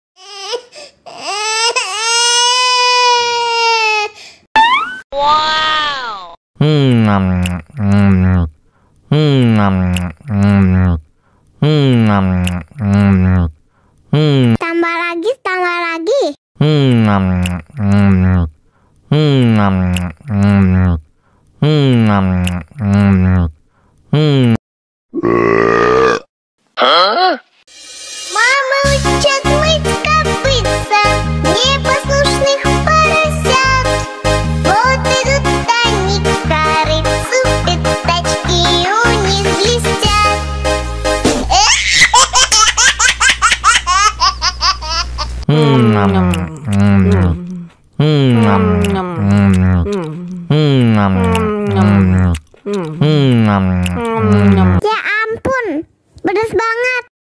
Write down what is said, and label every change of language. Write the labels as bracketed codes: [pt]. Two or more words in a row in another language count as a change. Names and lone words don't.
[id] Wow. Tambah lagi, tambah lagi. Huh? [ru] Мама учат мыть копытца непослушных поросят. Вот идут они к корыцу, пятачки у них блестят. [id] Ya ampun, pedas banget.